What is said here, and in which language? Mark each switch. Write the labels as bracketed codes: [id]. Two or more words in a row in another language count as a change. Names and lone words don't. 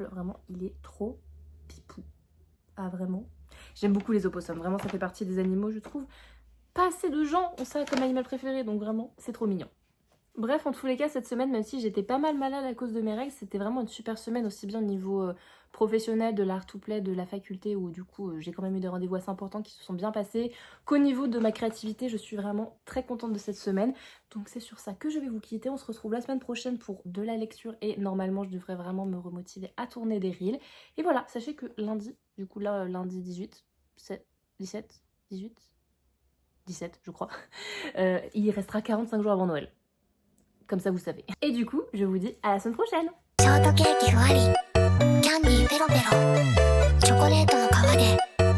[fr] Vraiment, il est trop pipou. Ah vraiment. J'aime beaucoup les opossums, vraiment ça fait partie des animaux je trouve. Pas assez de gens ont ça comme animal préféré, donc vraiment, c'est trop mignon. Bref, en tous les cas, cette semaine, même si j'étais pas mal malade à cause de mes règles, c'était vraiment une super semaine, aussi bien au niveau professionnel, de l'art to play, de la faculté, où du coup, j'ai quand même eu des rendez-vous assez importants qui se sont bien passés, qu'au niveau de ma créativité, je suis vraiment très contente de cette semaine. Donc c'est sur ça que je vais vous quitter. On se retrouve la semaine prochaine pour de la lecture, et normalement, je devrais vraiment me remotiver à tourner des reels. Et voilà, sachez que lundi, du coup là, lundi 18, 17, 17 je crois, il restera 45 jours avant Noël. Comme ça vous savez. Et du coup, je vous dis à la semaine prochaine. [ja] ショートケーキふわりキャンディーペロペロチョコレートの皮で